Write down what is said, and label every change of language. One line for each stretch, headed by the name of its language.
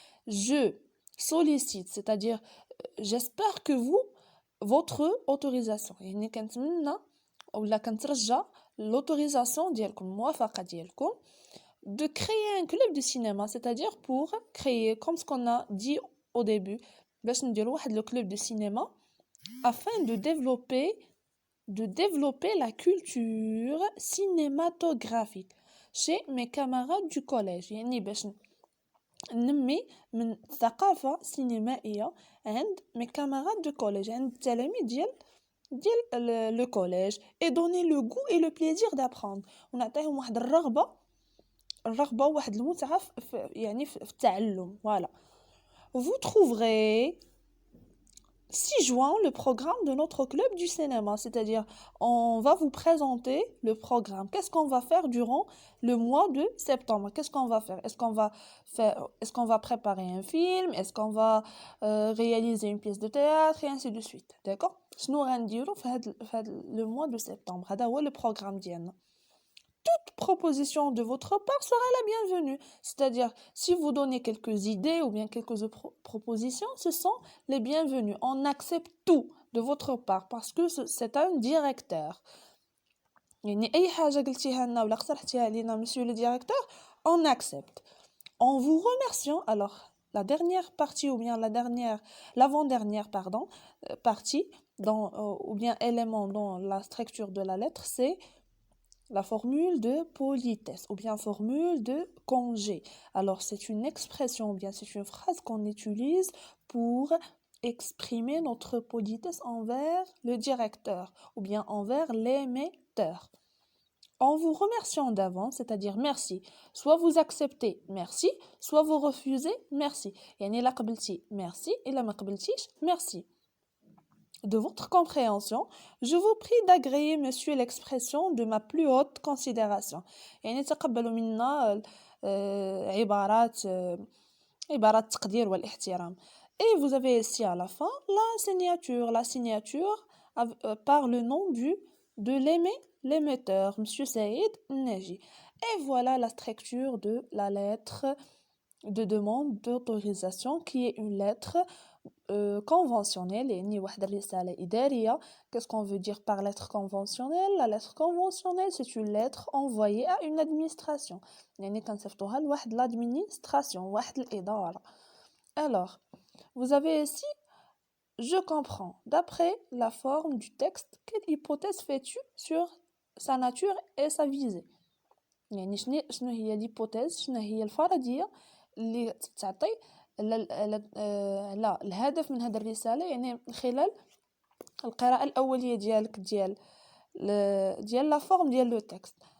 French: Je sollicite, c'est-à-dire j'espère que vous, votre autorisation,
Arabic: يعني كنتمنى ولا كنترجى
French: l'autorisation
Arabic: ديالكم, الموافقة ديالكم
French: de créer un club de cinéma, c'est-à-dire pour créer, comme ce qu'on a dit au début,
Arabic: باش نديرو واحد
French: le club de cinéma afin de développer la culture cinématographique chez mes camarades du collège.
Arabic: يعني باش نمي من الثقافة السينمائية عند
French: mes camarades du collège,
Arabic: عند التلاميذ ديال
French: le collège, et donner le goût et le plaisir d'apprendre.
Arabic: ونعطيهم واحد الرغبة وواحد المتعة في التعلم.
French: Voilà. Vous trouverez 6 juin le programme de notre club du cinéma, c'est-à-dire on va vous présenter le programme. Qu'est-ce qu'on va faire durant le mois de septembre? Qu'est-ce qu'on va faire? Est-ce qu'on va préparer un film? Est-ce qu'on va réaliser une pièce de théâtre? Et ainsi de suite. D'accord?
Arabic: شنو غنديرو في هاد
French: le mois de septembre.
Arabic: هذا هو
French: le programme
Arabic: ديالنا.
French: Toute proposition de votre part sera la bienvenue. C'est-à-dire, si vous donnez quelques idées ou bien quelques propositions, ce sont les bienvenus. On accepte tout de votre part parce que c'est un directeur.
Arabic: يعني أي حاجة قلتيها لنا ولا اقترحتيها علينا
French: monsieur le directeur, on accepte. En vous remerciant, alors, la dernière partie ou bien l'avant-dernière, partie, ou bien élément dans la structure de la lettre, c'est la formule de politesse ou bien formule de congé. Alors, c'est une expression ou bien c'est une phrase qu'on utilise pour exprimer notre politesse envers le directeur ou bien envers l'émetteur. En vous remerciant d'avance, c'est-à-dire merci. Soit vous acceptez merci, soit vous refusez merci.
Arabic: يعني لا قبلتي merci إلا ما قبلتيش merci.
French: De votre compréhension, je vous prie d'agréer, monsieur, l'expression de ma plus haute considération.
Arabic: يعني تقبلوا منا عبارات التقدير والاحترام.
French: Et vous avez ici à la fin la signature par le nom de l'émetteur, monsieur Saïd Neji. Et voilà la structure de la lettre de demande d'autorisation qui est une lettre conventionnelle.
Arabic: يعني واحد الرسالة إدارية.
French: Qu'est-ce qu'on veut dire par lettre conventionnelle? La lettre conventionnelle, c'est une lettre envoyée à une administration.
Arabic: يعني كنصيفطوها لواحد l'administration, واحد الإدارة.
French: Alors, vous avez ici je comprends. D'après la forme du texte, quelle hypothèse fais-tu sur sa nature et sa visée?
Arabic: يعني شنو هي الهيبوتيز, شنو هي الفرضية اللي تعطي لا الهدف من هذه الرسالة, يعني خلال القراءة الأولية ديالك ديال لا فورم ديال لو تكست.